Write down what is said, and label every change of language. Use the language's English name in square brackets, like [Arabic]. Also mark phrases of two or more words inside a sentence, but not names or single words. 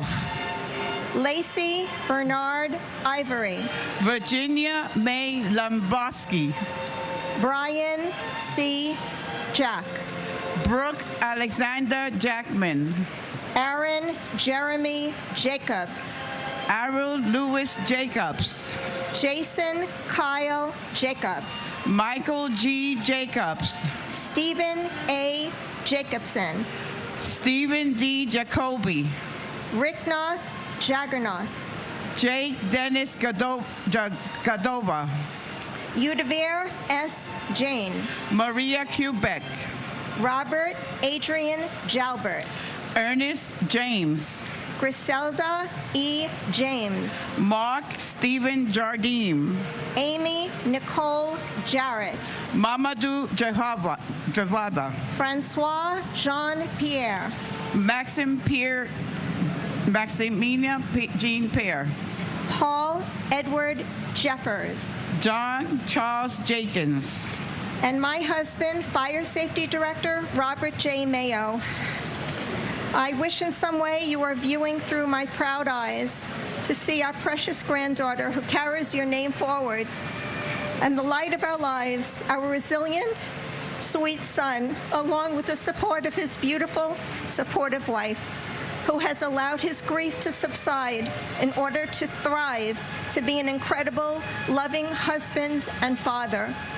[English] Lacey Bernard Ivory. Virginia May Lomboski. Brian C. Jack. Brooke Alexander Jackman. Aaron Jeremy Jacobs. Arul Lewis Jacobs. Jason Kyle Jacobs. Michael G. Jacobs. Stephen A. Jacobson. Stephen D. Jacoby. Ricknoth Jaggernoth. Jake Dennis Gadova. Udavir S. Jane. Maria Quebec. Robert Adrian Jalbert. Ernest James. Griselda E. James. Mark Stephen Jardim. Amy Nicole Jarrett. Mamadou Javada. Francois Jean-Pierre. Maximina Jean Pierre. Paul Edward Jeffers. John Charles Jenkins. And my husband, Fire Safety Director Robert J. Mayo. I wish in some way you are viewing through my proud eyes to see our precious granddaughter who carries your name forward, and the light of our lives, our resilient, sweet son, along with the support of his beautiful, supportive wife, who has allowed his grief to subside in order to thrive, to be an incredible, loving husband and father.